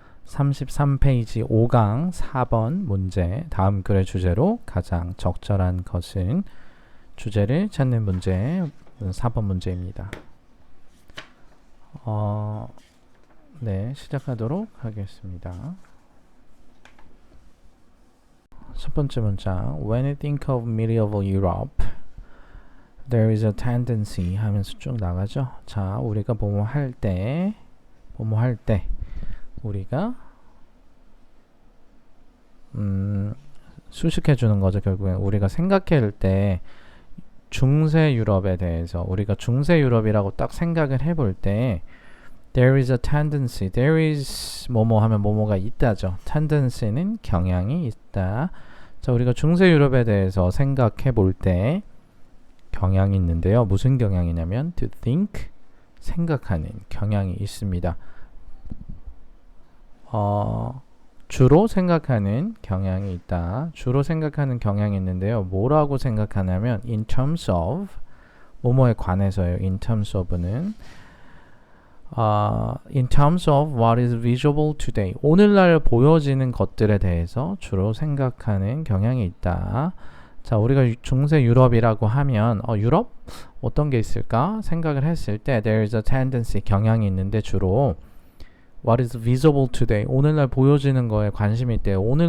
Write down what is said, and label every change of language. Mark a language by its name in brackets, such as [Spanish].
[Korean] 33페이지 5강 4번 문제. 다음 글의 주제로 가장 적절한 것은 주제를 찾는 문제 4번 문제입니다. 네, 시작하도록 하겠습니다. 첫 번째 문장. [English] When you think of medieval Europe, there is a tendency [Korean] 하면서 쭉 나가죠. 자, 우리가 뭐뭐 할 때 우리가 수식해 주는 거죠. 결국엔 우리가 생각할 때 중세 유럽에 대해서 우리가 중세 유럽이라고 딱 생각을 해볼 때 [English] there is a tendency, there is [Korean] 뭐뭐 하면 뭐뭐가 있다죠. tendency는 경향이 있다. 자, 우리가 중세 유럽에 대해서 생각해 볼 때 경향이 있는데요. 무슨 경향이냐면 [English] to think, [Korean] 생각하는 경향이 있습니다. 주로 생각하는 경향이 있다. 주로 생각하는 경향이 있는데요. 뭐라고 생각하냐면 [English] in terms of, [Korean] 뭐뭐에 관해서요. [English] in terms of는 in terms of what is visible today. [Korean] 오늘날 보여지는 것들에 대해서 주로 생각하는 경향이 있다. 자, 우리가 중세 유럽이라고 하면 유럽? 어떤 게 있을까? 생각을 했을 때 [English] there is a tendency, [Korean] 경향이 있는데 주로 [English] what is visible today, [Korean] 오늘날 보여지는 거에 관심이 있대요.